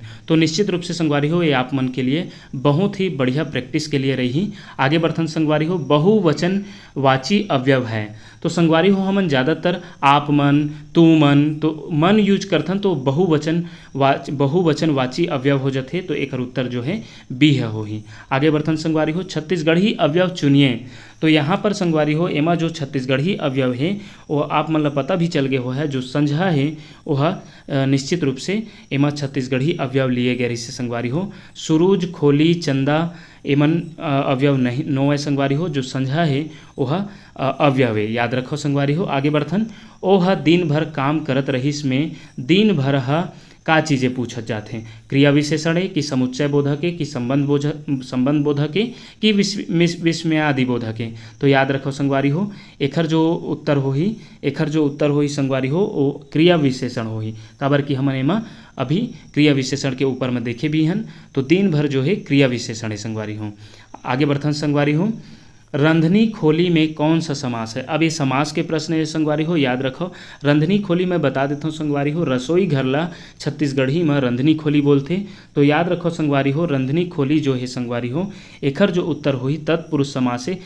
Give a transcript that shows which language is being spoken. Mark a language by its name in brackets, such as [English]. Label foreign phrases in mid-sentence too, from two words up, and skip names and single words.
[Chhattisgarhi] तो निश्चित रूप से संगवारी हो ये आप मन के लिए बहुत ही बढ़िया प्रैक्टिस के लिए रही। आगे बढ़थन संगवारी हो बहुवचन वाची अवयव है। तो संगवारी हो हमन ज़्यादातर आप मन, तू मन, तो मन यूज करथन तो बहुवचन वाची अवयव हो जाते। तो एक उत्तर जो है बी है होही। आगे बढ़थन संगवारी हो छत्तीसगढ़ी अवयव चुनिए। तो यहाँ पर संगवारी हो एमा जो छत्तीसगढ़ी अवयव है वो आप मन ला पता भी चल गया हो है, जो संझा है वह निश्चित रूप से एमा छत्तीसगढ़ी अवयव लिए गए से संगवारी हो। सुरूज, खोली, चंदा एमन अवयव नहीं नो है संगवारी हो। जो संझा है वह अवयव है, याद रखो संगवारी हो। आगे बढ़थन ओह दिन भर काम करत रहीस में दिन भर का चीज़ें पूछत जाते हैं। क्रिया विशेषण है कि समुच्चय बोधक है कि संबंध बोधक है कि विस्मयादि बोधक है। तो याद रखो संगवारी हो एखर जो उत्तर होही संगवारी हो वो क्रिया विशेषण होही। काबर कि हमन एमा अभी क्रिया विशेषण के ऊपर में देखे भी हन। तो दिन भर जो है क्रिया विशेषण है संगवारी हो। आगे बढ़थन संगवारी हो रंधनी खोली में कौन सा समास है। अब ये समास के प्रश्न है संगवारी हो, याद रखो। रंधनी खोली मैं बता देता हूँ संगवारी हो, रसोई घर ला छत्तीसगढ़ी में रंधनी खोली बोलते। तो याद रखो संगवारी हो रंधनी खोली जो है संगवारी हो एखर जो उत्तर होही तत्पुरुष समास है।